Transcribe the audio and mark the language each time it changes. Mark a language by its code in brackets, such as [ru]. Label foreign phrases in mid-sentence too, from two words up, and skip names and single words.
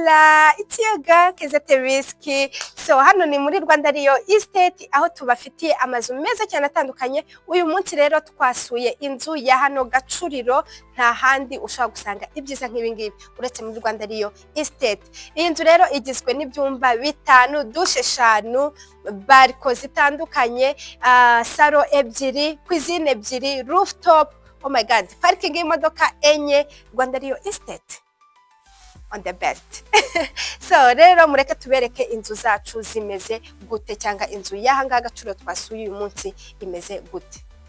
[en] Hola, it's your girl Kezete Risky. [rw] So hano ni muri Rwanda Rio Estate aho tubafitiye amazu meza cyane atandukanye. Uyu munsi rero twasuye inzu ya hano Gacuriro, nta handi ushaka gusanga ibyiza nk'ibi ngibi uretse muri Rwanda Rio Estate. Iyi nzu rero igizwe n'ibyumba 5, dushe 5, bariko zitandukanye, salo ebyiri, cuisine ebyiri, rooftop. [en] Oh my god, [rw] parking y'imodoka enye. [en] Rwanda Rio Estate on the best. [rw] So rero mureke tubereke inzu zacu zimeze gute cyangwa inzu y'ahanga Gacuriro twasuye uyu munsi imeze gute.